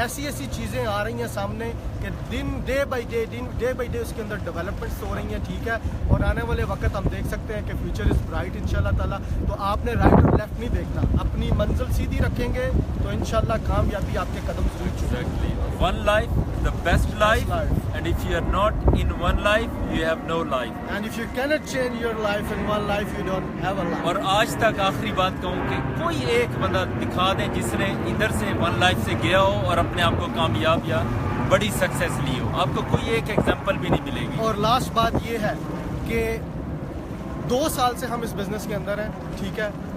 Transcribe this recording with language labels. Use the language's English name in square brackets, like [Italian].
[Urdu] ایسی ایسی چیزیں آ رہی ہیں سامنے کہ ڈے بائی ڈے اس کے اندر ڈیولپمنٹس ہو رہی ہیں, ٹھیک ہے. اور آنے والے وقت ہم دیکھ سکتے ہیں کہ [English] future is bright [Urdu] انشاءاللہ تعالیٰ. تو آپ نے رائٹ اور لیفٹ نہیں دیکھنا, اپنی منزل سیدھی رکھیں گے تو انشاءاللہ کامیابی آپ کے قدم ضرور چھوئے گی. Exactly. [English] One life, the best life, and if you are not in one life, you have no life. And if you cannot change your life in one life, you don't have a life. [Urdu] اور آج تک آخری بات کہوں کہ کوئی ایک بندہ دکھا دیں جس نے ادھر سے ون لائف سے گیا ہو اور اپنے آپ کو کامیاب یا بڑی سکسیس لی ہو, آپ کو کوئی ایک ایگزامپل بھی نہیں ملے گی. اور لاسٹ بات یہ ہے کہ 2 سال سے ہم اس بزنس کے اندر ہیں, ٹھیک ہے.